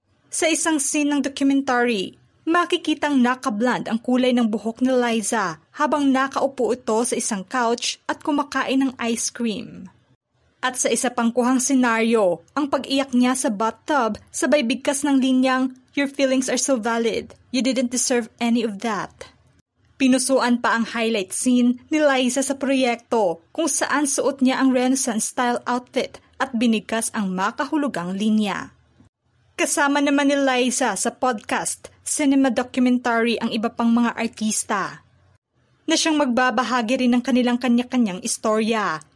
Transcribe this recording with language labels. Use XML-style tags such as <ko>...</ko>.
<tl>Sa isang scene ng documentary, makikitang nakablond ang kulay ng buhok ni Liza habang nakaupo ito sa isang couch at kumakain ng ice cream. At sa isa pang kuhang senaryo, ang pag-iyak niya sa bathtub sabay bigkas ng linyang,</tl> <en>"Your feelings are so valid. You didn't deserve any of that."</en> <tl>Pinusuan pa ang highlight scene ni Liza sa proyekto kung saan suot niya ang Renaissance-style outfit at binigkas ang makahulugang linya. Kasama naman ni Liza sa podcast, cinema documentary ang iba pang mga artista na siyang magbabahagi rin ng kanilang kanya-kanyang istorya.</tl>